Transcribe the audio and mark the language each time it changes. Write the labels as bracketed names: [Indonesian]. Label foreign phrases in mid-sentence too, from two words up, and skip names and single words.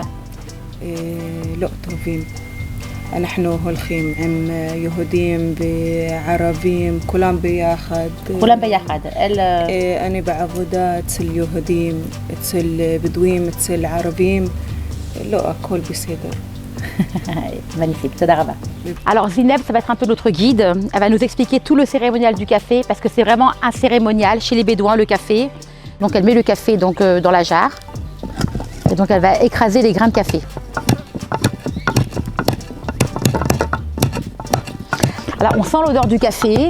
[Hebrew] לא, טובים. אנחנו הולכים עם יהודים וערבים, כולם ביחד. כולם ביחד. אני בעבודה אצל יהודים, אצל בדואים, אצל ערבים. לא, הכל בסדר. [French] Magnifique, [Hebrew] תודה רבה. [French] Alors Zineb, ça va être un peu notre guide. Elle va nous expliquer tout le cérémonial du café parce que c'est vraiment un cérémonial chez les Bédouins, le café. Donc elle met le café dans la jarre et donc elle va écraser les grains de café. Alors on sent l'odeur du café.